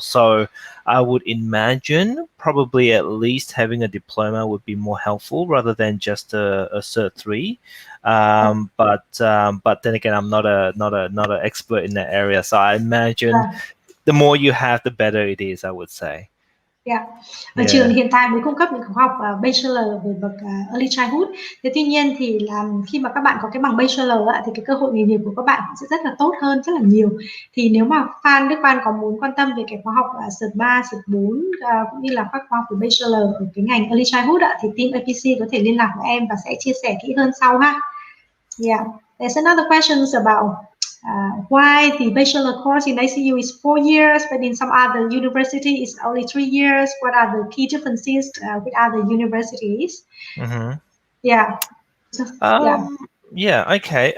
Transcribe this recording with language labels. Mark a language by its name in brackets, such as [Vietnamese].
[English] So I would imagine probably at least having a diploma would be more helpful rather than just a Cert 3. But then again, I'm not an expert in that area, so I imagine the more you have, the better it is, I would say. Yeah. [Vietnamese] Ở trường hiện tại mới cung cấp những khóa học bachelor về bậc early childhood. Thế tuy nhiên thì là khi mà các bạn có cái bằng bachelor thì cái cơ hội nghề nghiệp của các bạn sẽ rất là tốt hơn rất là nhiều. Thì nếu mà Đức Phan có muốn quan tâm về cái khóa học Cert 3, Cert 4 cũng như là các khóa học về bachelor ở cái ngành early childhood thì team APC có thể liên lạc với em và sẽ chia sẻ kỹ hơn sau ha. Yeah. [English] There's another questions about why the bachelor course in ICU is 4 years, but in some other university it's only 3 years. What are the key differences with other universities? Yeah. Yeah. Okay.